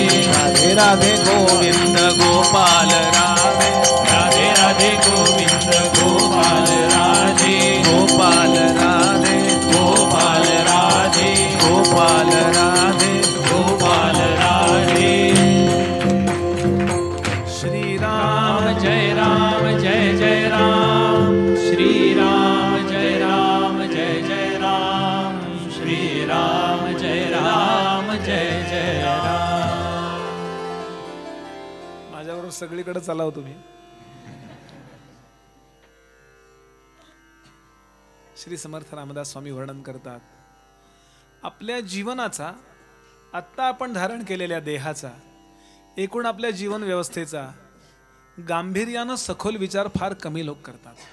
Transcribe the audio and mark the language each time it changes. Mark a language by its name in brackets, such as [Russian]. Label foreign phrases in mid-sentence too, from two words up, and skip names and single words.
[Hindi] राधे राधे गोविंद गोपाल राधे राधे राधे गोविंद गोपाल राधे गोपाल राधे गोपाल राधे गोपाल राधे गोपाल राधे श्री राम राम जय जय राम श्री राम जय जय राम श्री राम जय राम [Marathi] माझ्याबरोबर सगळीकडे चालाव तुम्ही. श्री समर्थ रामदास स्वामी वर्णन करतात, आपल्या जीवनाचा, आत्ता आपण धारण केलेल्या देहाचा, एकूण आपल्या जीवन व्यवस्थेचा गांभीर्यानं सखोल विचार फार कमी लोक करतात.